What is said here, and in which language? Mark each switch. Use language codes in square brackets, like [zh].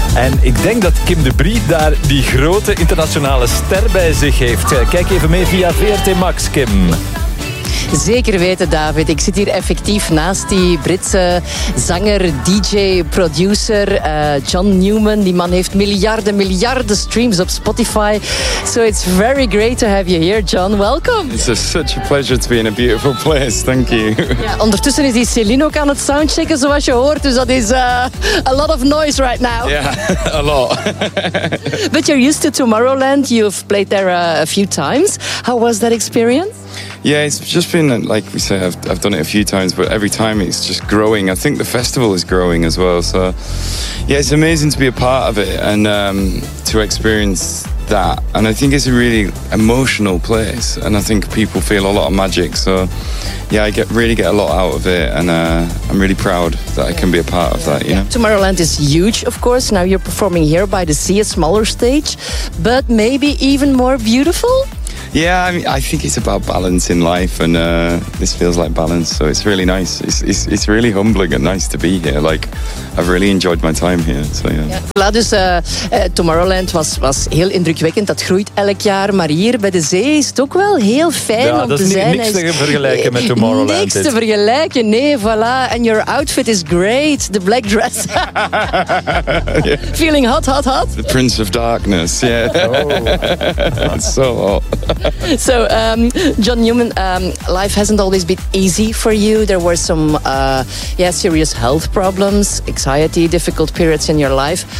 [nl] En ik denk dat Kim de Brie daar die grote internationale ster bij zich heeft. Kijk even mee via VRT Max, Kim. Zeker weten, David. Ik zit hier effectief naast die Britse zanger, DJ, producer, John Newman. Die man heeft miljarden, miljarden streams op Spotify. [en] So it's very great to have you here, John. Welcome. It's such a pleasure to be in a beautiful place. Thank you. [nl] Ja, ondertussen is die Celine ook aan het soundchecken, zoals je hoort. Dus dat is [en] a lot of noise right now. Yeah, a lot. But you're used to Tomorrowland. You've played there a few times. How was that experience? Yeah, it's just been, like we say, I've done it a few times, but every time it's just growing. I think the festival is growing as well. So, yeah, it's amazing to be a part of it and to experience that. And I think it's a really emotional place. And I think people feel a lot of magic. So, yeah, I really get a lot out of it. And I'm really proud that I can be a part of that. Yeah. Tomorrowland is huge, of course. Now you're performing here by the sea, a smaller stage, but maybe even more beautiful. Yeah, I mean, I think it's about balance in life, and this feels like balance, so it's really nice. It's really humbling and nice to be here. Like, I've really enjoyed my time here, so yeah. [nl] Ja, dus Tomorrowland was heel indrukwekkend. Dat groeit elk jaar, maar hier bij de zee is het ook wel heel fijn om te zijn. Ja, dat is niks te vergelijken met Tomorrowland. Niks te vergelijken, nee, voilà. [en] And your outfit is great, the black dress. Feeling hot, hot, hot. The Prince of Darkness, yeah. Oh, that's so hot. So, John Newman, life hasn't always been easy for you. There were some serious health problems, anxiety, difficult periods in your life.